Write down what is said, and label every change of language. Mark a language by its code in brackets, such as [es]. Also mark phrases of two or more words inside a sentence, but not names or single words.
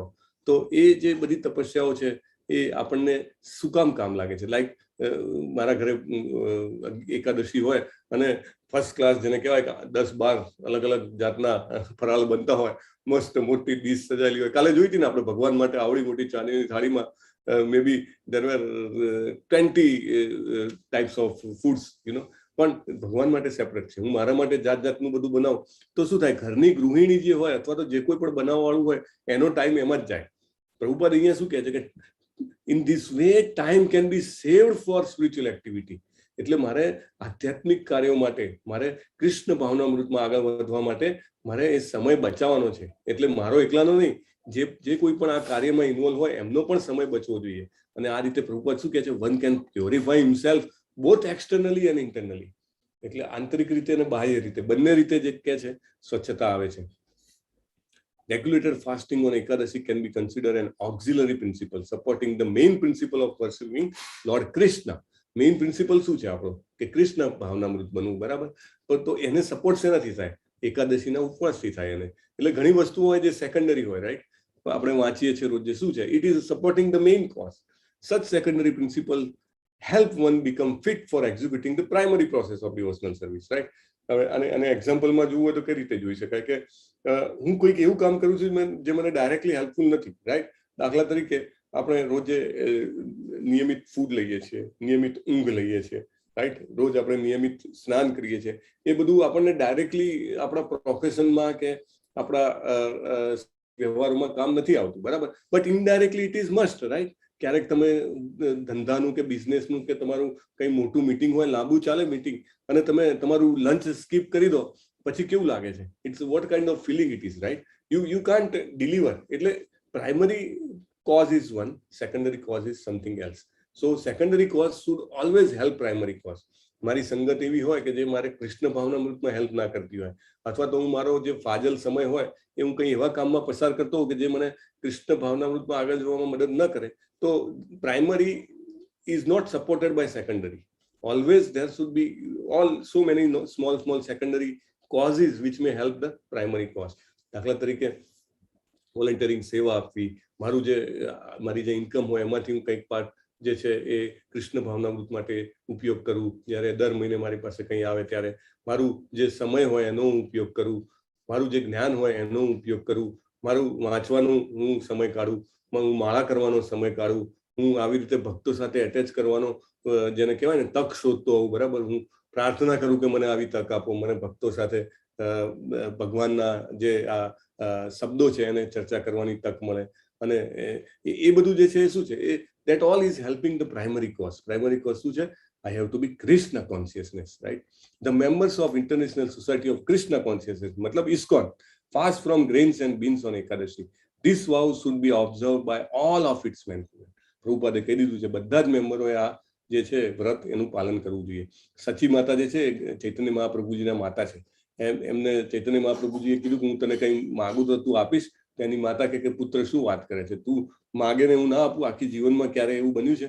[gu] તો એ જે બધી તપસ્યાઓ છે એ આપણને શું કામ લાગે છે? લાઈક મારા ઘરે એકાદશી હોય અને [en] first class [gu] જેને કહેવાય કે 10-12 અલગ અલગ જાતના ફરાળ બનતા હોય, મસ્ત મોટી ડીશ સજાયેલી હોય. કાલે જોઈ હતી ને આપણે ભગવાન માટે આવડી મોટી ચાંદીની થાળીમાં [en] may be there were 20 types of foods, [gu] પણ ભગવાન માટે સેપરેટ છે. હું મારા માટે જાતનું બધું બનાવું તો શું થાય? ઘરની ગૃહિણી જે હોય અથવા તો જે કોઈ પણ બનાવવાવાળું હોય એનો ટાઈમ એમાં જ જાય. પ્રભુપાદ અહીંયા શું કહે છે કે [en] in this way time can be saved for spiritual activity. [gu] એટલે મારે આધ્યાત્મિક કાર્યો માટે, મારે કૃષ્ણ ભાવનામૃતમાં આગળ વધવા માટે મારે એ સમય બચાવવાનો છે. એટલે મારો એકલાનો નહીં, જે કોઈ પણ આ કાર્યમાં ઇન્વોલ્વ હોય એમનો પણ સમય બચવો જોઈએ. અને આ રીતે પ્રભુપાદ શું કહે છે, [en] one can purify himself both externally and internally. [gu] એટલે આંતરિક રીતે અને બાહ્ય રીતે બંને રીતે જે કહે છે સ્વચ્છતા આવે છે. [en] Regulated fasting on Ekadashi can be considered an auxiliary principle supporting the main principle of pursuing Lord Krishna. main principle [gu] શું છે આપણો કે કૃષ્ણ ભાવનામૃત બનવું, બરાબર? તો એને સપોર્ટ શેનાથી થાય? એકાદશીના ઉપવાસથી થાય. એને એટલે ઘણી વસ્તુઓ હોય જે સેકન્ડરી હોય, રાઈટ? આપણે વાંચીએ છીએ રોજ શું છે, [en] it is supporting the main cause. Such secondary principle help one become fit for executing the primary process of devotional service, right? [gu] હવે અને એક્ઝામ્પલમાં જોવું હોય તો કઈ રીતે જોઈ શકાય કે હું કોઈક એવું કામ કરું છું જે મને ડાયરેક્ટલી હેલ્પફુલ નથી, રાઈટ? દાખલા તરીકે આપણે રોજે નિયમિત ફૂડ લઈએ છીએ, નિયમિત ઊંઘ લઈએ છીએ, રાઈટ? રોજ આપણે નિયમિત સ્નાન કરીએ છીએ. એ બધું આપણને ડાયરેક્ટલી આપણા પ્રોફેશનમાં કે આપણા વ્યવહારોમાં કામ નથી આવતું, બરાબર? [en] But indirectly it is must, [gu] રાઈટ? ક્યારેક તમે ધંધાનું કે બિઝનેસનું કે તમારું કંઈ મોટું મીટિંગ હોય, લાંબુ ચાલે મીટિંગ, અને તમે તમારું [en] lunch skip [gu] કરી દો, પછી કેવું લાગે છે? [en] It's what kind of feeling it is, right? You can't deliver. એટલે પ્રાઇમરી cause is one, secondary cause is something else. So secondary cause should always help primary cause. [gu] મારી સંગત એવી હોય કે જે મારે કૃષ્ણ ભાવનામૃતમાં હેલ્પ ના કરતી હોય, અથવા તો હું મારો જે ફાજલ સમય હોય એ હું કંઈ એવા કામમાં પસાર કરતો હોઉં કે જે મને કૃષ્ણ ભાવનામૃતમાં આગળ જવામાં મદદ ન કરે, તો [en] primary is not supported by secondary. Always there should be so many small secondary causes which may help the primary cause. [gu] દાખલા તરીકે વોલન્ટિયરિંગ, સેવા આપવી, મારી જે ઇન્કમ હોય એમાંથી હું કંઈક પાર્ટ જે છે એ કૃષ્ણ ભાવનામૃત માટે ઉપયોગ કરું. જ્યારે દર મહિને મારી પાસે કંઈ આવે ત્યારે મારું જે સમય હોય એનો હું ઉપયોગ કરું, મારું જે જ્ઞાન હોય એનો હું ઉપયોગ કરું, મારું વાંચવાનું હું સમય કાઢું, હું માળા કરવાનો સમય કાઢું, હું આવી રીતે ભક્તો સાથે એટેચ કરવાનો જેને કહેવાય ને તક શોધતો હોઉં, બરાબર? હું પ્રાર્થના કરું કે મને આવી તક આપો, મને ભક્તો સાથે ભગવાનના જે આ શબ્દો છે એને ચર્ચા કરવાની તક મળે. અને એ બધું જે છે એ શું છે, એ [en] that all is helping the primary cause. Primary cause [gu] શું છે? [en] I have to be Krishna consciousness, right? The members of International Society of Krishna Consciousness, matlab ISKCON, fast from grains and beans on Ekadashi. This vow should be observed by all of its members. [gu] પ્રભુપાદે કહી દીધું છે બધા જ મેમ્બરોએ આ જે છે વ્રત એનું પાલન કરવું જોઈએ. સચી માતા જે છે ચૈતન્ય મહાપ્રભુજીના માતા છે, એમને ચૈતન્ય મહાપ્રભુજીએ કીધું કે હું તને કંઈ માગું તો તું આપીશ. તેની માતા કે પુત્ર શું વાત કરે છે, તું માગે ને હું ના આપું? આખી જીવનમાં ક્યારે એવું બન્યું છે?